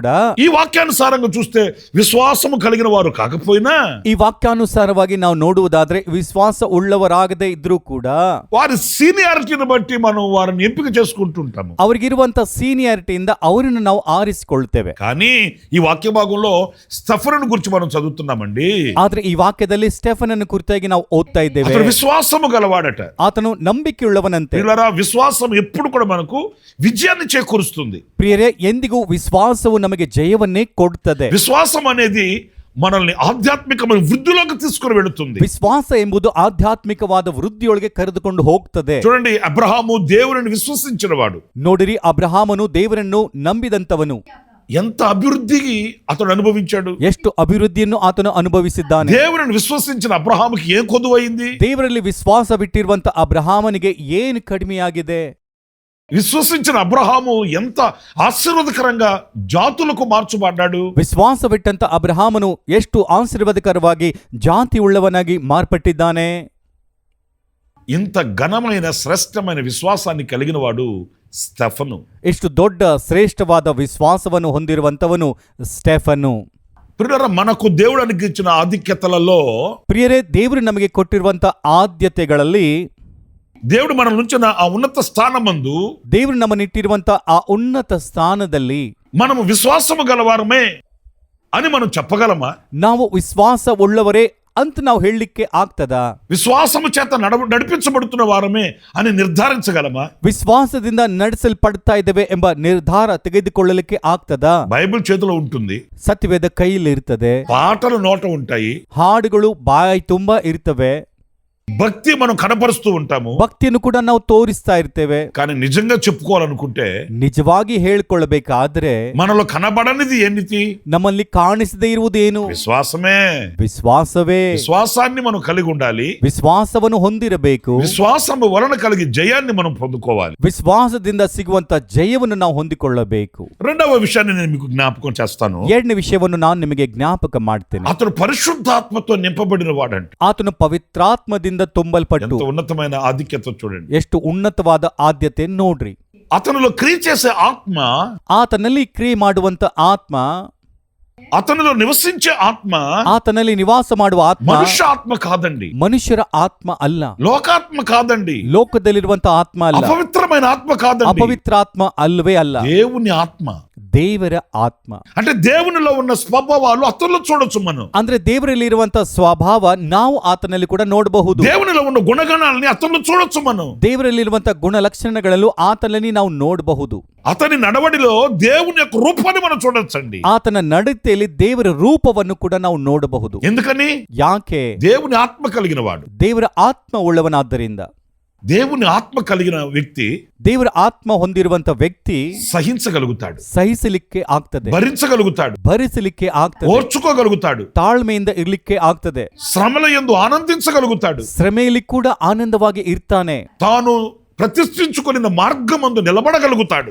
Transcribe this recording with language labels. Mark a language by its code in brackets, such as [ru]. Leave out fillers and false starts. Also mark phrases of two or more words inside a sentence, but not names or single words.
[te] ఈ వాక్యానుసారంగా చూస్తే విశ్వాసము కలిగిన వారు కాకపోయినా, [kn] ಈ ವಾಕ್ಯಾನುಸಾರವಾಗಿ ನಾವು ನೋಡುವುದಾದ್ರೆ ವಿಶ್ವಾಸ ಉಳ್ಳವರಾಗದೇ ಇದ್ರೂ ಕೂಡ [te] వారి సీనియారిటీని బట్టి మనం వారిని ఎంపిక చేసుకుంటుంటాము. [kn] ಅವರಿಗಿರುವಂತ ಸೀನಿಯಾರಿಟಿಯಿಂದ ಅವರನ್ನು ನಾವು ಆರಿಸಿಕೊಳ್ತೇವೆ. [te] కానీ ఈ వాక్య భాగంలో స్టెఫనును గురించి మనం చదువుతున్నామండి. [kn] ಆದ್ರೆ ಈ ವಾಕ್ಯದಲ್ಲಿ ಸ್ಟೆಫನನ್ನು ಕುರಿತಾಗಿ ನಾವು ಓದ್ತಾ ಇದ್ದೇವೆ. [te] అతను విశ్వాసము గలవాడట. [kn] ಆತನು ನಂಬಿಕೆಯುಳ್ಳವನಂತೆ. [te] పిల్లరా, విశ్వాసం ఎప్పుడు కూడా మనకు విజయాన్ని చేకూరుస్తుంది. [kn] ಪ್ರಿಯರೇ, ಎಂದಿಗೂ ವಿಶ್ವಾಸವು ನಮಗೆ ಜಯವನ್ನೇ ಕೊಡುತ್ತದೆ. [te] విశ్వాసం అనేది మనల్ని ఆధ్యాత్మికమైన వృద్ధిలోకి తీసుకుని వెళుతుంది. [kn] ವಿಶ್ವಾಸ ಎಂಬುದು ಆಧ್ಯಾತ್ಮಿಕವಾದ ವೃದ್ಧಿಯೊಳಗೆ ಕರೆದುಕೊಂಡು ಹೋಗ್ತದೆ. [te] చూడండి, అబ్రహాము దేవుని విశ్వసించిన వాడు. [kn] ನೋಡಿರಿ, ಅಬ್ರಹಾಮನು ದೇವರನ್ನು ನಂಬಿದಂತವನು. [te] ఎంత అభివృద్ధికి అతడు అనుభవించాడు. [kn] ಎಷ್ಟು ಅಭಿವೃದ್ಧಿಯನ್ನು ಆತನು ಅನುಭವಿಸಿದ್ದಾನೆ. [te] దేవుని విశ్వసించిన అబ్రహాముకి ఏం కొదువైంది? [kn] ದೇವರಲ್ಲಿ ವಿಶ್ವಾಸವಿಟ್ಟಿರುವಂತ ಅಬ್ರಹಾಮನಿಗೆ ಏನು ಕಡಿಮೆಯಾಗಿದೆ? [te] విశ్వసించిన అబ్రహాము ఎంత ఆశీర్వాదకరంగా జాతులకు మార్చబడ్డాడు. [kn] ವಿಶ್ವಾಸವಿಟ್ಟಂತ ಅಬ್ರಹಾಮನು ಎಷ್ಟು ಆಶೀರ್ವಾದಕರವಾಗಿ ಜಾತಿ ಉಳ್ಳವನಾಗಿ ಮಾರ್ಪಟ್ಟಿದ್ದಾನೆ. [te] ఇంత ఘనమైన శ్రేష్టమైన విశ్వాసాన్ని కలిగిన వాడు స్టెఫను. [kn] ಎಷ್ಟು ದೊಡ್ಡ ಶ್ರೇಷ್ಠವಾದ ವಿಶ್ವಾಸವನ್ನು ಹೊಂದಿರುವಂತವನು ಸ್ಟೆಫನು. [te] ప్రియులారా, మనకు దేవుడు అనుగ్రహించిన ఆధిక్యతలలో, [kn] ಪ್ರಿಯರೇ, ದೇವರು ನಮಗೆ ಕೊಟ್ಟಿರುವಂತ ಆದ್ಯತೆಗಳಲ್ಲಿ, [te] దేవుడు మన నుంచిన ఆ ఉన్నత స్థానమందు, [kn] ದೇವರು ನಮ್ಮನ್ನಿಟ್ಟಿರುವಂತ ಆ ಉನ್ನತ ಸ್ಥಾನದಲ್ಲಿ [te] మనము విశ్వాసము గలవారమే అని మనం చెప్పగలమా? [kn] ನಾವು ವಿಶ್ವಾಸ ಉಳ್ಳವರೇ ಅಂತ ನಾವು ಹೇಳಲಿಕ್ಕೆ ಆಗ್ತದಾ? [te] విశ్వాసము చేత నడిపించబడుతున్న వారమే అని నిర్ధారించగలమా? [kn] ವಿಶ್ವಾಸದಿಂದ ನಡೆಸಲ್ಪಡ್ತಾ ಇದ್ದೇವೆ ಎಂಬ ನಿರ್ಧಾರ ತೆಗೆದುಕೊಳ್ಳಲಿಕ್ಕೆ ಆಗ್ತದಾ? [te] బైబిల్ చేతిలో ఉంటుంది, [kn] ಸತ್ಯವೇದ ಕೈಯಲ್ಲಿ ಇರ್ತದೆ, [te] పాటలు నోట ఉంటాయి, [kn] ಹಾಡುಗಳು ಬಾಯಿ ತುಂಬಾ ಇರ್ತವೆ, [te] భక్తి మనం కనపరుస్తూ ఉంటాము. [kn] ಭಕ್ತಿಯನ್ನು ಕೂಡ ನಾವು ತೋರಿಸ್ತಾ ಇರ್ತೇವೆ. [te] కానీ నిజంగా చెప్పుకోవాలనుకుంటే, [kn] ನಿಜವಾಗಿ ಹೇಳ್ಕೊಳ್ಬೇಕಾದ್ರೆ [te] మనలో కనబడనిది ఏంటి? [kn] ನಮ್ಮಲ್ಲಿ ಕಾಣಿಸದೇ ಇರುವುದೇನು? [te] విశ్వాసమే. [kn] ವಿಶ್ವಾಸವೇ. [te] విశ్వాసాన్ని మనం కలిగి ఉండాలి. [kn] ವಿಶ್ವಾಸವನ್ನು ಹೊಂದಿರಬೇಕು. [te] విశ్వాసము వలన కలిగి జయాన్ని మనం పొందుకోవాలి. [kn] ವಿಶ್ವಾಸದಿಂದ ಸಿಗುವಂತ ಜಯವನ್ನು ನಾವು ಹೊಂದಿಕೊಳ್ಳಬೇಕು. [te] రెండవ విషయాన్ని నేను మీకు జ్ఞాపకం చేస్తాను. [kn] ಎರಡನೇ ವಿಷಯವನ್ನು ನಾನು ನಿಮಗೆ ಜ್ಞಾಪಕ ಮಾಡ್ತೇನೆ. [te] అతడు పరిశుద్ధాత్మతో నింపబడిన వాడంట. [kn] ಆತನು ಪವಿತ್ರಾತ್ಮದಿಂದ ತುಂಬಲ್ಪಟ್ಟು, [te] ఎంత ఉన్నతమైన ఆధిక్యత చూడండి. [kn] ಎಷ್ಟು ಉನ್ನತವಾದ ಆದ್ಯತೆ ನೋಡ್ರಿ. [te] అతనిలో క్రియ చేసే ఆత్మ, [kn] ಆತನಲ್ಲಿ ಕ್ರಿಯೆ ಮಾಡುವಂತ ಆತ್ಮ, [te] అతనిలో నివసించే ఆత్మ [kn] ಆತನಲ್ಲಿ ನಿವಾಸ ಮಾಡುವ ಆತ್ಮ [te] మనుష్య ఆత్మ కాదండి, [kn] ಮನುಷ್ಯರ ಆತ್ಮ ಅಲ್ಲ, [te] లోకాత్మ కాదండి, [kn] ಲೋಕದಲ್ಲಿರುವಂತ ಆತ್ಮ ಅಲ್ಲ, [te] అపవిత్రమైన ఆత్మ కాదండి, [kn] ಅಪವಿತ್ರಾತ್ಮ ಅಲ್ವೇ ಅಲ್ಲ, [te] దేవుని ఆత్మ. [kn] ದೇವರ ಆತ್ಮ. [te] అంటే దేవునిలో ఉన్న స్వభావాలు అతనిలో చూడొచ్చు మనం. [kn] ಅಂದ್ರೆ ದೇವರಲ್ಲಿ ಇರುವಂತ ಸ್ವಭಾವ ನಾವು ಆತನಲ್ಲಿ ಕೂಡ ನೋಡಬಹುದು. [te] దేవునిలో ఉన్న గుణగణాలని అతనిలో చూడొచ్చు మనం. [kn] ದೇವರಲ್ಲಿರುವಂತ ಗುಣಲಕ್ಷಣಗಳಲ್ಲೂ ಆತನಲ್ಲಿ ನಾವು ನೋಡಬಹುದು. [te] అతని నడవడిలో దేవుని యొక్క రూపాన్ని మనం చూడొచ్చండి. [kn] ಆತನ ನಡತೆಯಲ್ಲಿ ದೇವರ ರೂಪವನ್ನು ಕೂಡ ನಾವು ನೋಡಬಹುದು. [te] ఎందుకని? [kn] ಯಾಕೆ? [te] దేవుని ఆత్మ కలిగిన వాడు, [kn] ದೇವರ ಆತ್ಮ ಉಳ್ಳವನಾದ್ದರಿಂದ. [te] దేవుని ఆత్మ కలిగిన వ్యక్తి [kn] ದೇವರ ಆತ್ಮ ಹೊಂದಿರುವಂತ ವ್ಯಕ್ತಿ [te] సహించగలుగుతాడు, [kn] ಸಹಿಸಲಿಕ್ಕೆ ಆಗ್ತದೆ, [te] భరించగలుగుతాడు, [kn] ಭರಿಸಲಿಕ್ಕೆ ಆಗ್ತದೆ, [te] ఓర్చుకోగలుగుతాడు, [kn] ತಾಳ್ಮೆಯಿಂದ ಇರ್ಲಿಕ್ಕೆ ಆಗ್ತದೆ, [te] శ్రమల యందు ఆనందించగలుగుతాడు, [kn] ಶ್ರಮೆಯಲ್ಲಿ ಕೂಡ ಆನಂದವಾಗಿ ಇರ್ತಾನೆ, [te] తాను ప్రతిష్ఠించుకున్న మార్గమందు నిలబడగలుగుతాడు,